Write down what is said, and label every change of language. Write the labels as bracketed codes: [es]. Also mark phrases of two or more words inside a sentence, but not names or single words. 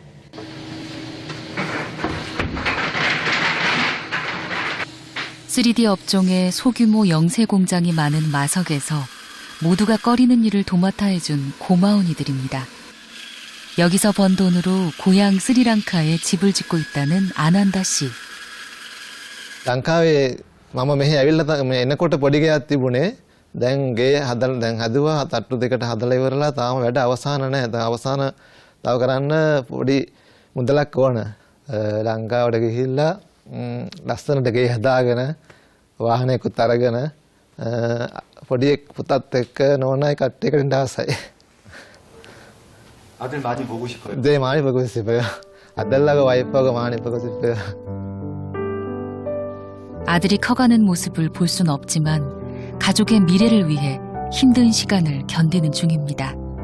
[ko] (3D) 업종의 소규모 영세 공장이 많은 마석에서 모두가 꺼리는 일을 도맡아 해준 고마운 이들입니다. 여기서 번 돈으로 고향 스리랑카에 집을 짓고 있다는 아난다 씨. [si] ලංකාවේ මම මෙහි ඇවිල්ලා එනකොට පොඩි ගෙයක් තිබුණේ. දැන් ගේ දැන් හදුවා තට්ටු දෙකට හදලා ඉවරලා තාම වැඩ අවසාන නැහැ. දැන් අවසාන තව කරන්න පොඩි මුදලක් ඕන. ලංකාවට ගිහිල්ලා ලස්සනට ගේ හදාගෙන වාහනයකුත් අරගෙන පොඩි පුතත් එක්ක නෝනායි කට්ටියකට ඉන්න ආසයි. [ko] 아들 많이 보고 싶어요. 네, 많이 보고 싶어요. 아들하고 와이프하고 많이 보고 싶어요. 아들이 커가는 모습을 볼 순 없지만 가족의 미래를 위해 힘든 시간을 견디는 중입니다.